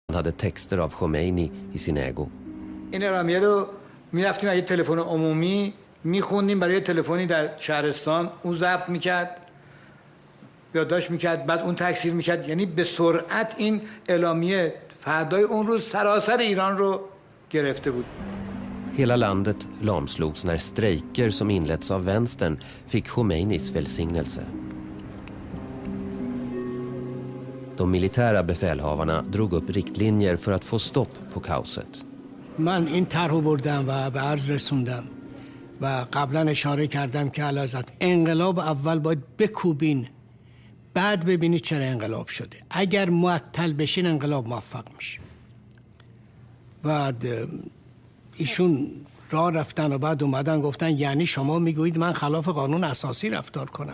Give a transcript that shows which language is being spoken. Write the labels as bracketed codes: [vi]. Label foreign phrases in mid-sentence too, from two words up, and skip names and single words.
[sv] Han hade texter av Khomeini i sin ägo. [fa] این اعلامیه رو می‌رفتیم از تلفن عمومی می‌خوندیم برای تلفنی در شهرستان اون ضبط می‌کرد یادداشت می‌کرد بعد اون تکثیر می‌کرد یعنی به سرعت این اعلامیه فردای اون روز سراسر ایران رو گرفته بود. [sv] Hela landet lamslogs när strejker som inletts av vänstern fick Khomeinis välsignelse. De militära befälhavarna drog upp riktlinjer för att få stopp på kaoset. [fa] من این طرحو بردم و به عرض رسوندم و قبلا اشاره کردم که علازت انقلاب اول باید بکوبین بعد ببینید چرا انقلاب شده. اگر معطل بشین انقلاب موفق میشه. بعد ایشون راه رفتن و بعد اومدن گفتن یعنی شما میگویید من خلاف قانون اساسی رفتار کنم.